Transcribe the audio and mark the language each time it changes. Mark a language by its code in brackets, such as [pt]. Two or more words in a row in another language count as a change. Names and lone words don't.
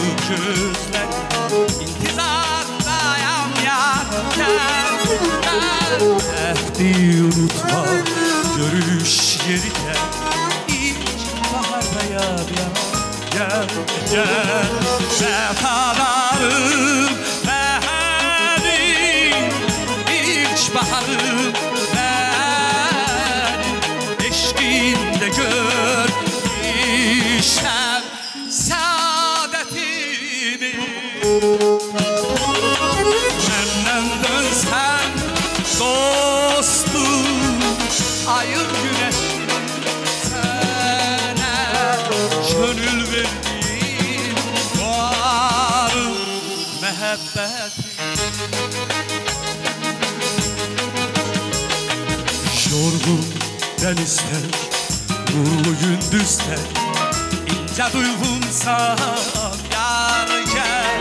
[az] gözlerim intizardayam yar. Gel, gel. Əhdi unutma, görüş yeri gel. İlk baharda yar yar. Gel, gel. Səfalarım mənim, ilk baharım mənim. Eşqimdə görmüşəm saadətimi. Məndən dönsən dostum, ayın güneşim sənə gönül verdim, varım məhəbbətim. [tr] Yorgun denizler, nurlu gündüzler, ince duygumsan yar gel.